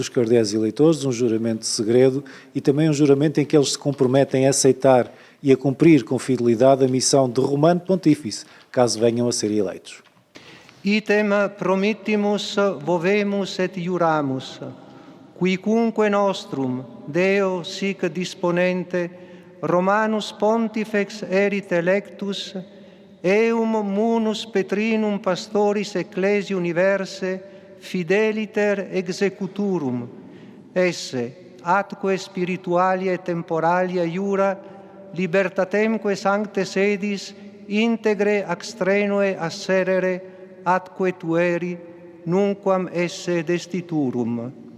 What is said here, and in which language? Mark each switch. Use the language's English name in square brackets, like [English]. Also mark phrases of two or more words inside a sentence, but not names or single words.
[Portuguese] os cardeais eleitores, um juramento de segredo e também um juramento em que eles se comprometem a aceitar e a cumprir com fidelidade a missão de Romano Pontífice, caso venham a ser eleitos. [Latin] Item promittimus vovemus et iuramus, quicunque nostrum, Deo sic disponente, Romanus Pontifex erit electus, eum munus Petrinum pastoris ecclesiae universae fideliter executurum, esse atque spiritualia et temporalia iura libertatemque sancte sedis integre extrenue asserere atque tueri nunquam esse destiturum.